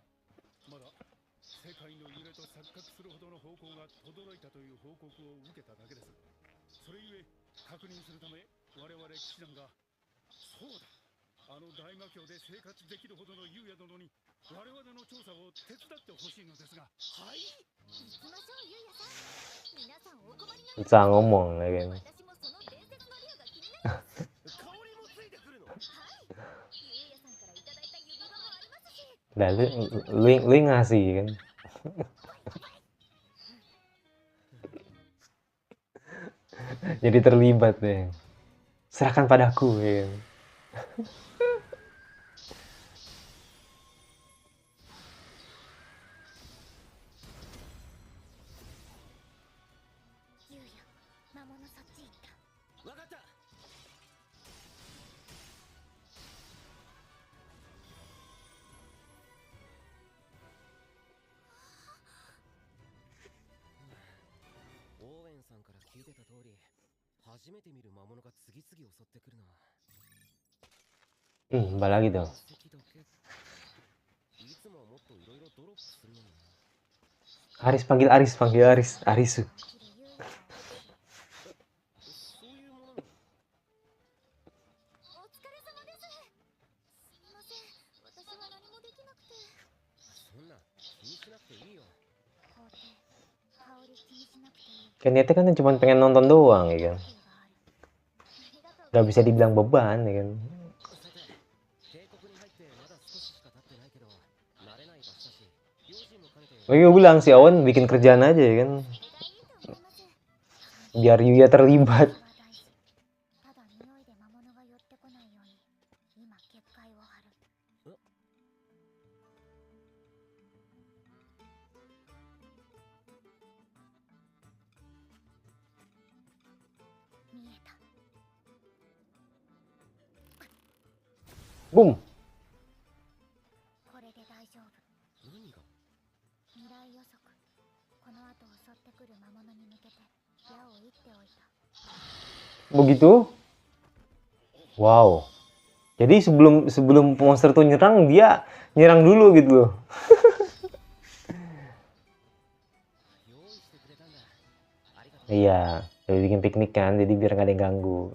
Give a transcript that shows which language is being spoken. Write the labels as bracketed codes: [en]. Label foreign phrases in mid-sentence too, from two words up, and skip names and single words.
[ja] まだ世界の揺れと錯覚するほどの方向が轟いたという報告を受けただけです。それゆえ確認するため我々騎士団が、そうだ、あの大魔教で生活できるほどの優也殿に我々の調査を手伝ってほしいのですが。はい。行きましょう、ゆうやさん。皆さんお困りの [id] Bisa ngomong, ya kan. [ja] 私もその伝説の竜が気になります。香りもついてくるの？はい。ゆうやさんからいただいた指輪もありますし。 [id] Lah, lu yang ngasih kan. Jadi terlibat deh. Serahkan padaku, ya kan. [ja] ゆうや、魔物そっち行った。わかった。オーエンさんから聞いてた通り、初めて見る魔物が次々襲ってくるな。 [id] Mbak lagi dong. [ja] 奇跡だけ。いつもはもっといろいろドロップするのにな。 [id] Aris panggil Aris, panggil Aris. Arisu. [ja] 生きるゆうやを。そういうものなの？お疲れ様です。すみません、私は何もできなくて。そんな気にしなくていいよ。皇帝、香り気にしなくていい。 [id] Kan niatnya kan cuma pengen nonton doang, ya kan. [ja] ありがとう。 [id] Gak bisa dibilang beban, ya kan. [ja] さて、渓谷に入ってまだ少ししか経ってないけど、慣れない場所だし、用心も兼ねて。 [id] Gue bilang si Owen bikin kerjaan aja, ya kan. [ja] それがいいと思います。 [id] Biar Yuya terlibat. [ja] ただ匂いで魔物が寄ってこないように今結界を張る。見えた。 Boom. これで大丈夫。何が？未来予測。この後襲ってくる魔物に向けて矢を射っておいた。 [id] Begitu? Wow. Jadi sebelum monster tuh nyerang, dia nyerang dulu gitu loh. [ja] 用意してくれたんだ。ありがとう。 [id] Iya, udah bikin piknik kan, jadi biar nggak ada yang ganggu.